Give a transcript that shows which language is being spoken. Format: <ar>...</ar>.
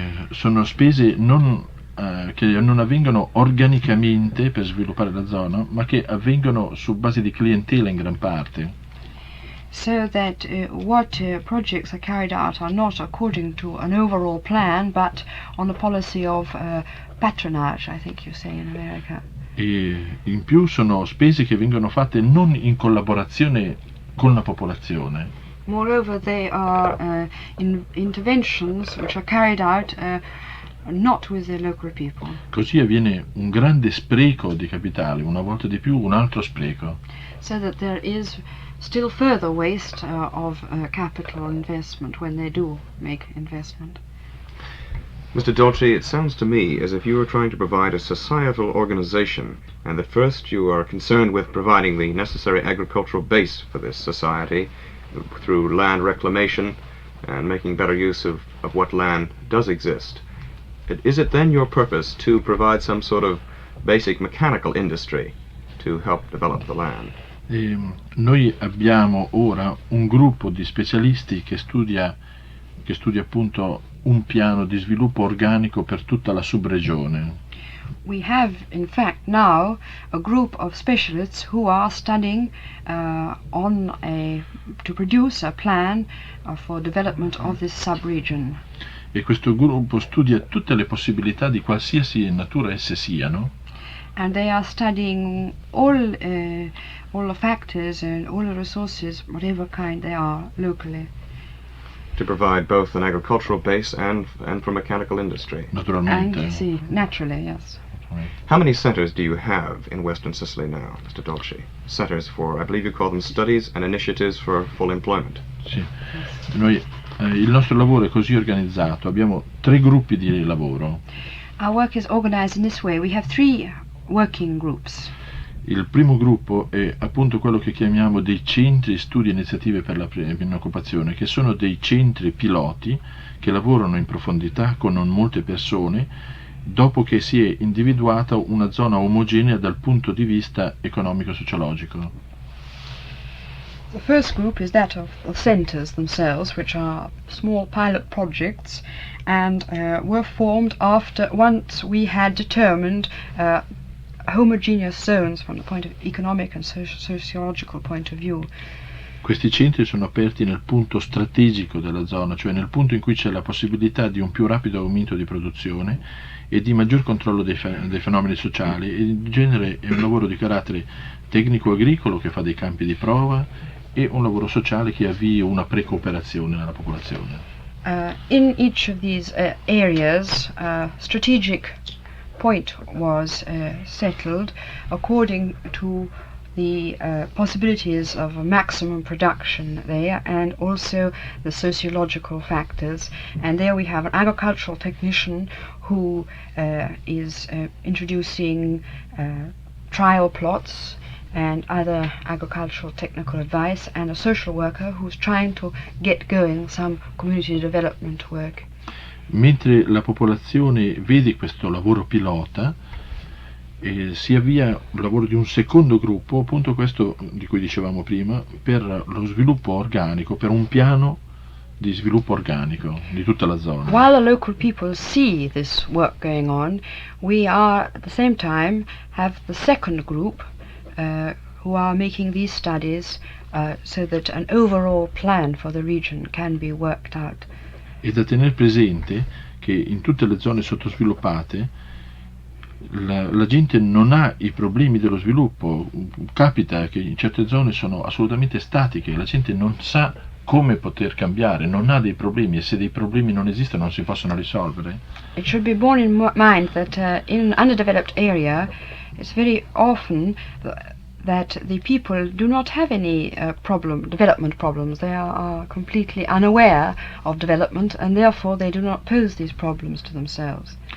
<it>Sono spese che non avvengono organicamente per sviluppare la zona, ma che avvengono su base di clientela in gran parte.</it> <en>So that what projects are carried out are not according to an overall plan, but on the policy of patronage, I think you say in America.</en> <it>E in più sono spese che vengono fatte non in collaborazione con la popolazione.</it> <en>Moreover, they are interventions which are carried out not with the local people.</en> <it>Così avviene un grande spreco di capitale, una volta di più un altro spreco.</it> <en>So that there is still further waste of capital investment when they do make investment. Mr. Dolci, it sounds to me as if you are trying to provide a societal organization, and that first you are concerned with providing the necessary agricultural base for this society through land reclamation and making better use of what land does exist. Is it then your purpose to provide some sort of basic mechanical industry to help develop the land?</en> <it>Noi abbiamo ora un gruppo di specialisti che studia appunto un piano di sviluppo organico per tutta la subregione.</it> <en>We have, in fact, now a group of specialists who are studying to produce a plan for development of this sub-region.</en> <it>E questo gruppo studia tutte le possibilità di qualsiasi natura esse siano.</it> <en>And they are studying all the factors and all the resources, whatever kind they are, locally. To provide both an agricultural base and for mechanical industry.</en> <it>Naturalmente.</it> <en>And naturally, yes. How many centers do you have in Western Sicily now, Mr. Dolci? Centers for, I believe you call them studies and initiatives for full employment.</en> <it>Sì. Noi, il nostro lavoro è così organizzato, abbiamo 3 gruppi di lavoro.</it> <en>Our work is organized in this way. We have 3 working groups.</en> <it>Il primo gruppo è appunto quello che chiamiamo dei centri studi e iniziative per la piena occupazione, che sono dei centri piloti che lavorano in profondità con non molte persone dopo che si è individuata una zona omogenea dal punto di vista economico-sociologico.</it> <en>The first group is that of the centers themselves, which are small pilot projects, and were formed once we had determined homogeneous zones from the point of economic and sociological point of view.</en> <it>Questi centri sono aperti nel punto strategico della zona, cioè nel punto in cui c'è la possibilità di un più rapido aumento di produzione e di maggior controllo dei fenomeni sociali, e in genere è un lavoro di carattere tecnico-agricolo che fa dei campi di prova e un lavoro sociale che avvia una pre-cooperazione nella popolazione.</it> <en>In each of these areas, strategic point was settled according to the possibilities of maximum production there, and also the sociological factors. And there we have an agricultural technician who is introducing trial plots and other agricultural technical advice, and a social worker who's trying to get going some community development work.</en> <it>Mentre la popolazione vede questo lavoro pilota, si avvia il lavoro di un secondo gruppo, appunto questo di cui dicevamo prima, per lo sviluppo organico, per un piano di sviluppo organico di tutta la zona.</it> <en>While the local people see this work going on, we are at the same time have the second group who are making these studies so that an overall plan for the region can be worked out.</en> <it>È da tenere presente che in tutte le zone sottosviluppate la gente non ha i problemi dello sviluppo. Capita che in certe zone sono assolutamente statiche, la gente non sa come poter cambiare, non ha dei problemi, e se dei problemi non esistono non si possono risolvere.</it> <en>It should be borne in mind that in an underdeveloped area it's very often that the people do not have any development problems. They are completely unaware of development, and therefore they do not pose these problems to themselves.</en>